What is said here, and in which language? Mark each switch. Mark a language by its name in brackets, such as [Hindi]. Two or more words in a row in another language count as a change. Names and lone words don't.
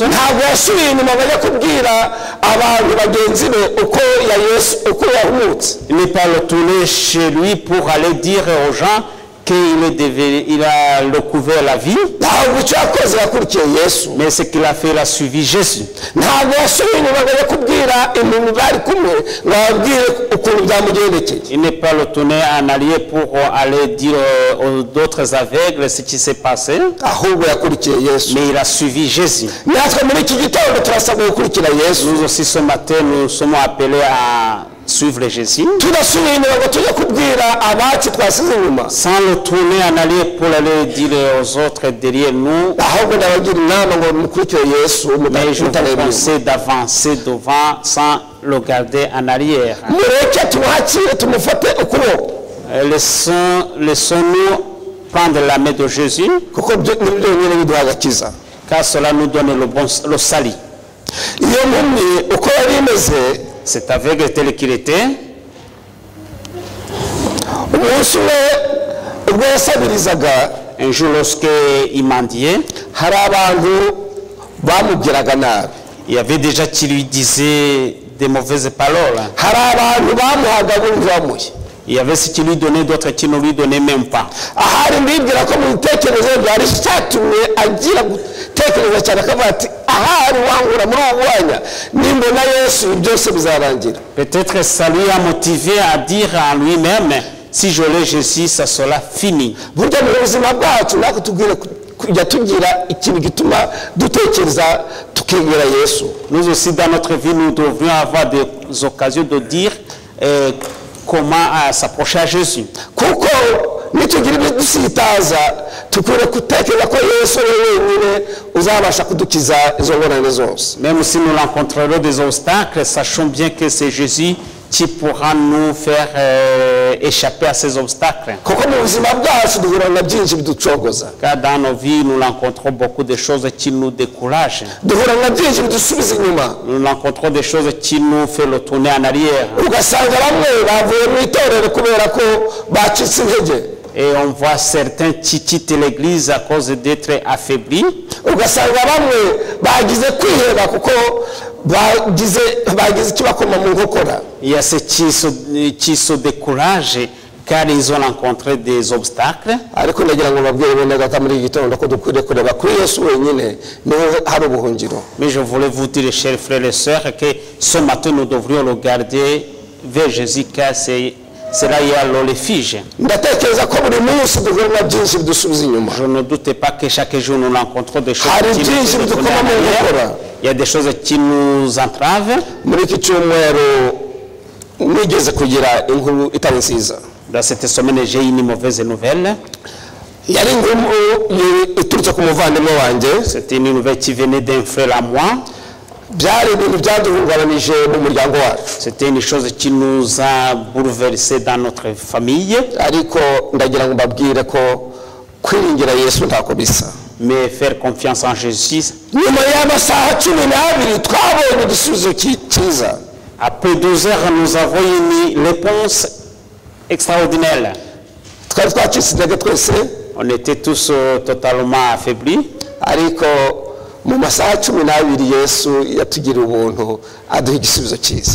[Kinyarwanda] Ntabwo yasubiye inyuma bajya kubwira abantu bagenzi be uko yahumutse. [French] Il n'est pas retourné chez lui pour aller dire aux gens qu'il a recouvert la vie. [Kinyarwanda] Ntabwo icyo yakoze yakurikiye Yesu. [French] Mais ce qu'il a fait, il a suivi Jésus. [Kinyarwanda] Ntabwo yasubiye inyuma bajya kubwira umuntu bari kumwe ngo ababwire ukuntu byamugendekeye. [French] Il n'est pas retourné en arrière pour aller dire aux d'autres aveugles ce qui s'est passé. [Kinyarwanda] Ahubwo yakurikiye Yesu. [French] Mais il a suivi Jésus. [Kinyarwanda] Natwe muri iki gitondo turasabwa gukurikira Yesu. [French] Nous aussi ce matin, nous sommes appelés à suivre Jésus, [Kinyarwanda] tudasubiye inyuma ngo tujye kubwira abacu twasize inyuma, [French] sans le tourner en arrière pour aller dire aux autres derrière nous, [Kinyarwanda] ahubwo ndabagira inama ngo mukurikire Yesu [French] mais je vous [Kinyarwanda] mutareba. [French] conseille d'avancer devant sans le garder en arrière. [Kinyarwanda] Mureke tumwakire tumufate ukuboko, [French] Laissons-nous prendre la main de Jésus, [Kinyarwanda] kuko nibyo nyine biduha agakiza. [French] car cela nous donne le salut. [Kinyarwanda] Iyo mpumyi uko yari imeze, [French] C'est aveugle tel qu'il était. [Kinyarwanda] umunsi umwe ubwo yasabirizaga, [French] Un jour, lorsqu'il mendiait, [Kinyarwanda] hari abantu bamubwiraga nabi, [French] il y avait déjà qui lui disaient des mauvaises paroles. [Kinyarwanda] hari abantu bamuhaga bumvamuye. [French] Il y avait ceux qui lui donnaient, d'autres qui ne lui donnaient même pas. [Kinyarwanda] Ahari mbibwira ko mu bitekerezo byari cyatumye agira gutekereza cyane akavuga ati ahari wangura muri ubu mwanya nimbona Yesu byose bizarangira. [French] Peut-être ça lui a motivé à dire en lui-même, si je l'ai Jésus, ça sera fini. [Kinyarwanda] Burya mu buzima bwacu natwe tubwire kujya tugira ikintu gituma dutekereza tukegera Yesu. [French] Nous aussi, dans notre vie, nous devrions avoir des occasions de dire comment s'approcher à Jésus. [Kinyarwanda] Kuko nitugira ibyo dusitaza tukwiriye gutekereza ko Yesu wenyine uzabasha kudukiza izo ngorane zose. [French] Même si nous rencontrerons des obstacles, sachons bien que c'est Jésus qui pourra nous faire échapper à ces obstacles. [Kinyarwanda] Kuko mu buzima bwacu duhura na byinshi biducogoza, [French] Car dans nos vies, nous rencontrons beaucoup de choses qui nous découragent. [Kinyarwanda] duhura na byinshi bidusubiza inyuma. [French] Nous rencontrons des choses qui nous font le tourner en arrière. [Kinyarwanda] Ugasanga bamwe bavuye mu itorero kubera ko bacitse intege, [French] Et on voit certains qui quittent l'église à cause d'être affaiblis. [Kinyarwanda] ugasanga bamwe bagize kwiheba kuko bagize ikibakoma mu nkokora. [French] Il y a ceux qui se découragent car ils ont rencontré des obstacles. [Kinyarwanda] Ariko ndagira ngo babwire bene data muri iki gitondo ko dukwiriye kureba kuri Yesu wenyine niho hari ubuhungiro. [French] Mais je voulais vous dire, chers frères et sœurs, que ce matin nous devrions regarder vers Jésus car c'est là il y a le refuge. [Kinyarwanda] Ndatekereza ko buri munsi duhura na byinshi bidusubiza inyuma. [French] Je ne doute pas que chaque jour nous rencontrons des choses [Kinyarwanda] Hari [French] qui [Kinyarwanda] byinshi [French] nous font [Kinyarwanda] bidukoma mu [French] tourner en [Kinyarwanda] nkokora. [French] arrière. Il y a des choses qui nous entravent. [Kinyarwanda] Muri iki cyumweru nigeze kugira inkuru itari nziza. [French] Dans cette semaine, j'ai une mauvaise nouvelle. [Kinyarwanda] Yari inkuru iturutse ku muvandimwe wanjye. [French] C'était une nouvelle qui venait d'un frère à moi. [Kinyarwanda] Byari ibintu byaduhungabanije mu muryango wacu, [French] C'était une chose qui nous a bouleversés dans notre famille. [Kinyarwanda] ariko ndagira ngo mbabwire ko kwiringira Yesu ntako bisa. [French] Mais faire confiance en Jésus. [Kinyarwanda] Nyuma y'amasaha 12 twabonye igisubizo cyiza. [French] Après 12 heures, nous avons une réponse extraordinaire. [Kinyarwanda] Twari twacitse intege twese, [French] On était tous totalement affaiblis. [Kinyarwanda] ariko mu masaha 12 Yesu yatugiriye ubuntu aduha igisubizo cyiza.